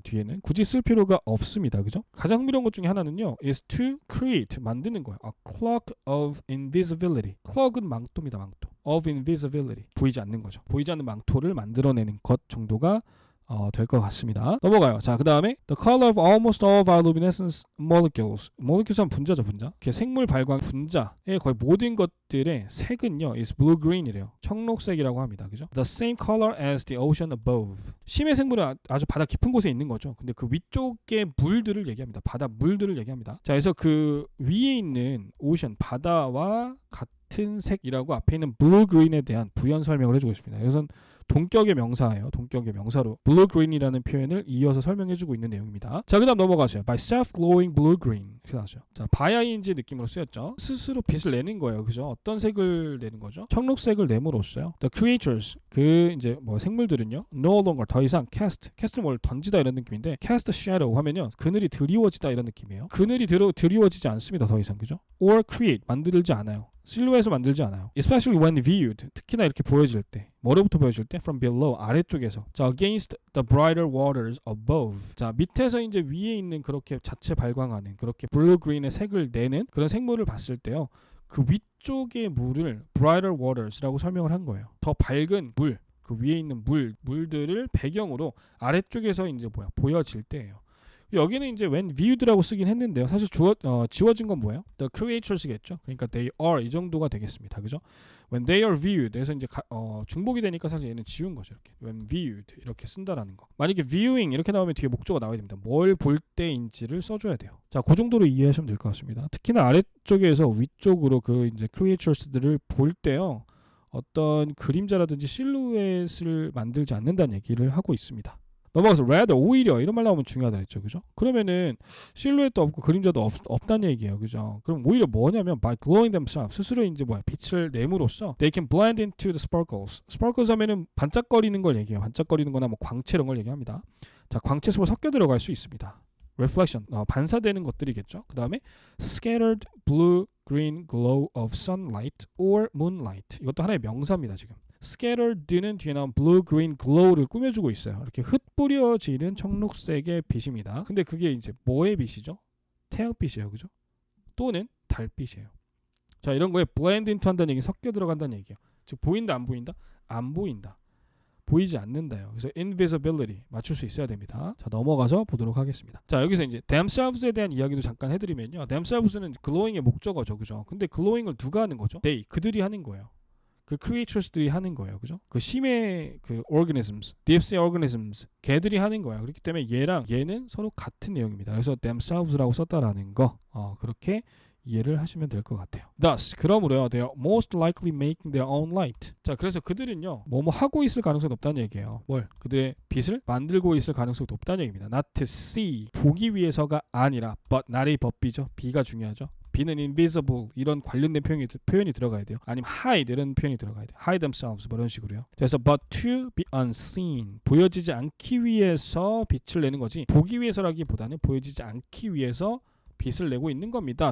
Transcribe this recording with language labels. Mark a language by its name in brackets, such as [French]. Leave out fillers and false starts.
[Korean] 뒤에는 굳이 쓸 필요가 없습니다. 그죠? 가장 흥미로운 것 중에 하나는요, [English] is to create, [Korean] 만드는 거예요. [English] A cloak of invisibility. [Korean] cloak은 망토입니다. 망토. [English] of invisibility. [Korean] 보이지 않는 거죠. 보이지 않는 망토를 만들어내는 것 정도가 될 것 같습니다. 넘어가요. 자, 그 다음에 [English] the color of almost all bioluminescence molecules. [Korean] molecules은 분자죠, 분자. 생물 발광 분자의 거의 모든 것들의 색은요, [English] is blue-green [Korean] 이래요. 청록색이라고 합니다. 그죠? [English] The same color as the ocean above. [Korean] 심해 생물은 아주 바다 깊은 곳에 있는 거죠. 근데 그 위쪽의 물들을 얘기합니다. 바다 물들을 얘기합니다. 자, 그래서 그 위에 있는 오션, 바다와 같은 색이라고 앞에 있는 blue-green에 대한 부연 설명을 해주고 있습니다. 그래서 동격의 명사예요. 동격의 명사로 blue-green이라는 표현을 이어서 설명해주고 있는 내용입니다. 자, 그 다음 넘어가세요. [English] by self-glowing blue-green. [Korean] 이렇게 나왔어요. 자, 바야인지 느낌으로 쓰였죠. 스스로 빛을 내는 거예요. 그죠? 어떤 색을 내는 거죠? 청록색을 내므로써요. [English] The creatures, [Korean] 이제 뭐 생물들은요, [English] no longer, [Korean] 더 이상 cast는 뭘 던지다 이런 느낌인데, [English] cast shadow [Korean] 하면요, 그늘이 드리워지다 이런 느낌이에요. 그늘이 드리워지지 않습니다. 더 이상. 그죠? [English] or create, [Korean] 만들지 않아요. 실루엣을 만들지 않아요. [English] Especially when viewed, [Korean] 특히나 이렇게 보여질 때, 뭐로부터 보여질 때? [English] From below, [Korean] 아래쪽에서. 자, [English] against the brighter waters above. [Korean] 자, 밑에서 이제 위에 있는 그렇게 자체 발광하는 그렇게 blue-green의 색을 내는 그런 생물을 봤을 때요, 그 위쪽의 물을 [English] brighter waters [Korean] 라고 설명을 한 거예요. 더 밝은 물, 그 위에 있는 물들을 배경으로 아래쪽에서 이제 보여질 때예요. 여기는 이제 [English] when viewed [Korean] 라고 쓰긴 했는데요. 사실 지워진 건 뭐예요? [English] The creatures겠죠. [Korean] 그러니까 [English] they are [Korean] 이 정도가 되겠습니다. 그죠? [English] When they are viewed. [Korean] 그래서 이제 중복이 되니까 사실 얘는 지운 거죠. 이렇게 [English] when viewed [Korean] 이렇게 쓴다라는 거. 만약에 viewing 이렇게 나오면 뒤에 목적어 나와야 됩니다. 뭘 볼 때인지를 써줘야 돼요. 자, 그 정도로 이해하시면 될 것 같습니다. 특히나 아래쪽에서 위쪽으로 그 이제 creatures들을 볼 때요, 어떤 그림자라든지 실루엣을 만들지 않는다는 얘기를 하고 있습니다. 넘어가서 rather, 오히려 이런 말 나오면 중요하다 했죠. 그죠? 그러면은 실루엣도 없고 그림자도 없다는 얘기예요. 그죠? 그럼 오히려 뭐냐면 [English] by glowing themselves, [Korean] 스스로 이제 빛을 내므로써 [English] they can blend into the sparkles. [Korean] sparkles 하면은 반짝거리는 걸 얘기해요. 반짝거리는 거나 뭐 광채 이런 걸 얘기합니다. 자, 광채 속으로 섞여 들어갈 수 있습니다. reflection, 반사되는 것들이겠죠. 그 다음에 [English] scattered blue-green glow of sunlight or moonlight. [Korean] 이것도 하나의 명사입니다. 지금 scattered는 뒤에 나온 blue-green glow를 꾸며주고 있어요. 이렇게 흩뿌려지는 청록색의 빛입니다. 근데 그게 이제 뭐의 빛이죠? 태양빛이에요. 그죠? 또는 달빛이에요. 자, 이런 거에 [English] blend into [Korean] 한다는 얘기는 섞여 들어간다는 얘기예요. 즉 보인다 안 보인다? 안 보인다. 보이지 않는다요. 그래서 invisibility 맞출 수 있어야 됩니다. 자, 넘어가서 보도록 하겠습니다. 자, 여기서 이제 themselves에 대한 이야기도 잠깐 해드리면요. themselves는 glowing의 목적어죠. 그죠? 근데 glowing을 누가 하는 거죠? they, 그들이 하는 거예요. 그 creatures들이 하는 거예요. 그죠? 그 심해 그 organisms, [English] deep sea organisms, [Korean] 걔들이 하는 거예요. 그렇기 때문에 얘는 서로 같은 내용입니다. 그래서 themselves라고 썼다라는 거, 그렇게 이해를 하시면 될 것 같아요. [English] Thus, [Korean] 그러므로요, [English] they are most likely making their own light. [Korean] 자, 그래서 그들은요, 뭐뭐 하고 있을 가능성이 높다는 얘기예요. 그들의 빛을 만들고 있을 가능성이 높다는 얘기입니다. [English] Not to see, [Korean] 보기 위해서가 아니라, but, not이 법비죠. B가 중요하죠. B는 invisible 이런 관련된 표현이 들어가야 돼요. 아니면 hide 이런 표현이 들어가야 돼요. [English] hide themselves [Korean] 뭐 이런 식으로요. 그래서 [English] but to be unseen, [Korean] 보여지지 않기 위해서 빛을 내는 거지, 보기 위해서라기보다는 보여지지 않기 위해서 빛을 내고 있는 겁니다.